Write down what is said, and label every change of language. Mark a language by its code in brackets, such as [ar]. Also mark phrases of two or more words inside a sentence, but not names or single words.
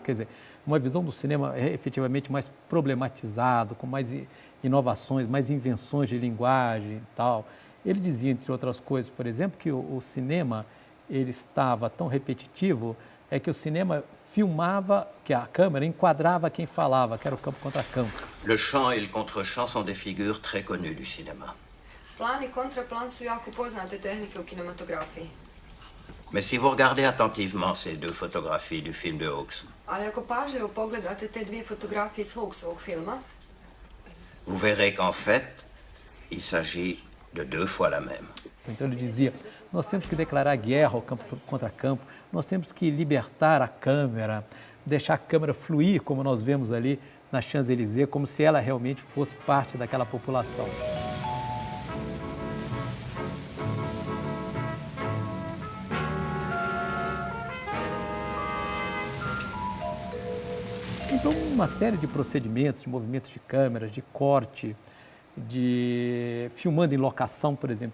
[pt] Quer dizer, uma visão do cinema efetivamente mais problematizado, com mais inovações, mais invenções de linguagem e tal. Ele dizia, entre outras coisas, por exemplo, que o cinema ele estava tão repetitivo, que o cinema filmava, que a câmera enquadrava quem falava, que era o campo contra campo. [fr] Le chant et le contre-chant sont des figures très connues du cinéma. [hr] Plan i kontraplan su jako poznate tehnike u kinematografiji. [fr] Mais si vous regardez attentivement ces deux photographies du film de Hawks, [hr] Ali ako pažljivo pogledate te dvije fotografije iz Hawksovog filma, [fr] vous verrez qu'en fait, il s'agit de 2 fois la même. [pt] Então ele dizia, nós temos que declarar guerra ao campo contra campo, nós temos que libertar a câmera, deixar a câmera fluir, como nós vemos ali na Champs-Élysées, como se ela realmente fosse parte daquela população. Então, uma série de procedimentos, de movimentos de câmeras, de corte, de filmando em locação, por exemplo.